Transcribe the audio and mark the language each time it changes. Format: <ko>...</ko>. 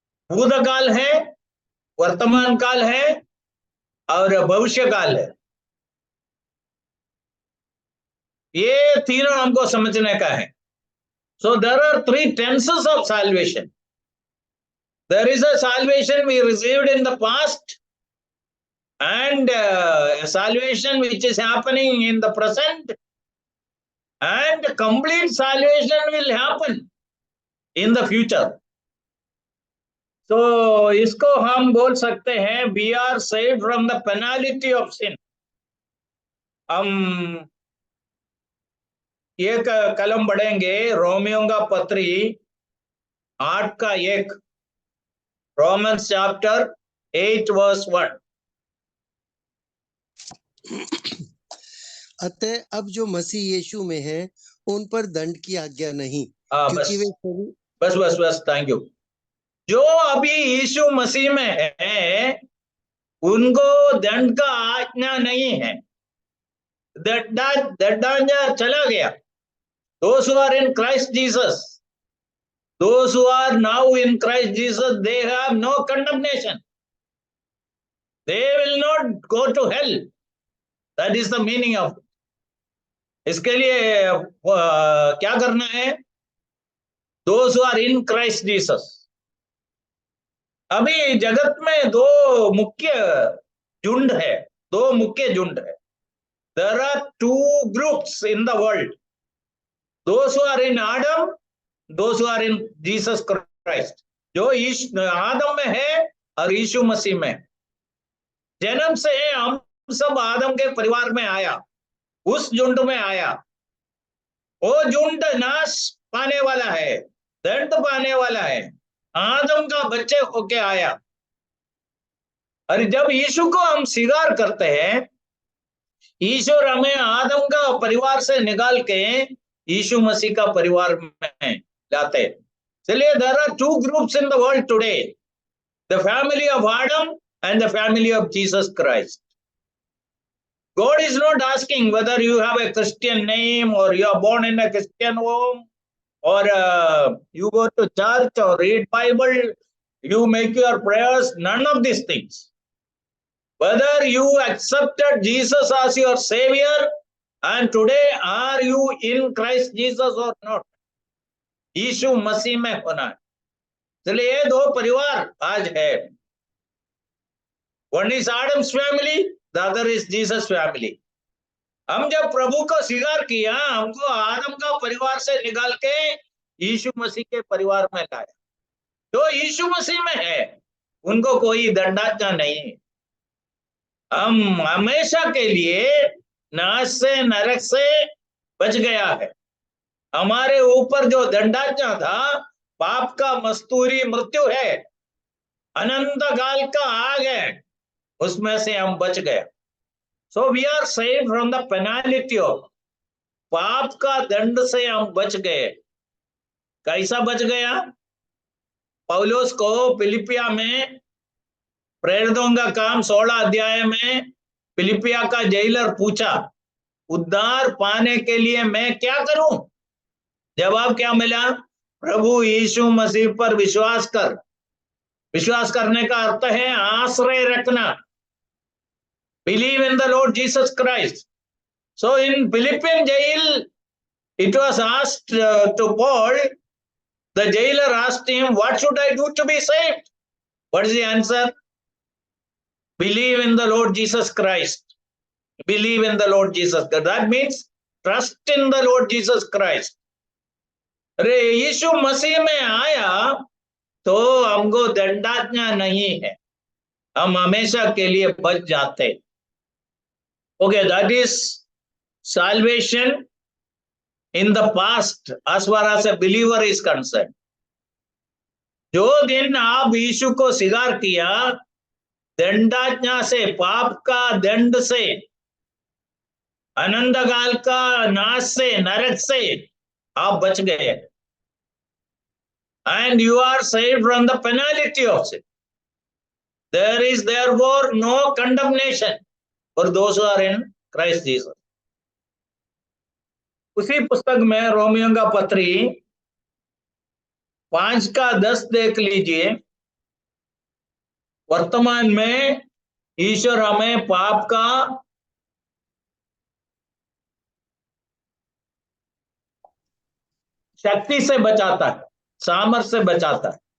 <hi>भूतकाल है, वर्तमान काल है और भविष्य काल है. ये तीनों हमको समझने का है.</hi> <en>So there are 3 tenses of salvation. There is a salvation we received in the past, and a salvation which is happening in the present, and complete salvation will happen in the future. So</en> <hi>इसको हम बोल सकते हैं</hi> <en>we are saved from the penalty of sin.</en> <hi>हम एक कलम बढ़ेंगे, Romeo का पत्री 8:1,</hi> <en>Romans chapter 8 verse 1.</en> <hi>अतः अब जो मसीह यीशु में है उन पर दंड की आज्ञा नहीं, बस क्योंकि वे सभी बस बस बस थैंक यू. जो अभी यीशु मसीह में है उनको दंड का आज्ञा नहीं है. दंड चला गया.</hi> <en>Those who are in Christ Jesus, those who are now in Christ Jesus, they have no condemnation. They will not go to hell. That is the meaning of it.</en> <hi>इसके लिए क्या करना है?</hi> <en>Those who are in Christ Jesus.</en> <hi>अभी जगत में दो मुख्य झुंड है, दो मुख्य झुंड है.</hi> <en>There are two groups in the world. Those who are in Adam, those who are in Jesus Christ.</en> <hi>जो आदम में है और यीशु मसीह में. जन्म से हम सब आदम के परिवार में आया, उस झुंड में आया. वो झुंड नाश पाने वाला है, दंड पाने वाला है. आदम का बच्चे होके आया. और जब यीशु को हम स्वीकार करते हैं, ईश्वर हमें आदम का परिवार से निकाल के यीशु मसीह का परिवार में लाते हैं. इसलिए</hi> <en>there are two groups in the world today, the family of Adam and the family of Jesus Christ. God is not asking whether you have a Christian name or you are born in a Christian home or you go to church or read Bible, you make your prayers, none of these things. Whether you accepted Jesus as your savior and today are you in Christ Jesus or not,</en> <hi>यीशु मसीह में होना है. इसलिए ये दो परिवार आज है.</hi> <en>One is Adam's family, the other is Jesus family.</en> <hi>हम जब प्रभु को स्वीकार किया, हमको आदम का परिवार से निकाल के यीशु मसीह के परिवार में लाया. जो यीशु मसीह में है उनको कोई दंडाज्ञा नहीं है. हम हमेशा के लिए नाश से, नरक से बच गया है. हमारे ऊपर जो दंडाज्ञा था, पाप का मस्तूरी मृत्यु है, अनंत काल का आग है, उसमें से हम बच गए.</hi> <en>so we are saved from the penalty of,</en> <hi>पाप का दंड से हम बच गए. कैसा बच गया? पौलुस को फिलिपिया में, प्रेरितों का काम 16 अध्याय में फिलिपिया का जेलर पूछा, उद्धार पाने के लिए मैं क्या करूं? जवाब क्या मिला? प्रभु यीशु मसीह पर विश्वास कर. विश्वास करने का अर्थ है आश्रय रखना.</hi> <en>Believe in the Lord Jesus Christ. So in Philippian jail, it was asked to Paul, the jailer asked him, what should I do to be saved? What is the answer? Believe in the Lord Jesus Christ. Believe in the Lord Jesus Christ. That means trust in the Lord Jesus Christ.</en> <hi>अरे यीशु मसीह में आया तो हमको दंडाज्ञा नहीं है, हम हमेशा के लिए बच जाते.</hi> <en>Okay, that is salvation in the past as far as a believer is concerned.</en> <hi>जो दिन आप यीशु को स्वीकार किया, दंडाज्ञा से, पाप का दंड से, अनंत काल का नाश से, नरक से आप बच गए.</hi> <en>And you are saved from the penalty of sin. There is therefore no condemnation for those who are in Christ Jesus.</en> <hi>उसी पुस्तक में रोमियो का पत्री 5:10 देख लीजिए. वर्तमान में ईश्वर हमें पाप का शक्ति से बचाता है, सामर्थ्य से बचाता है.</hi>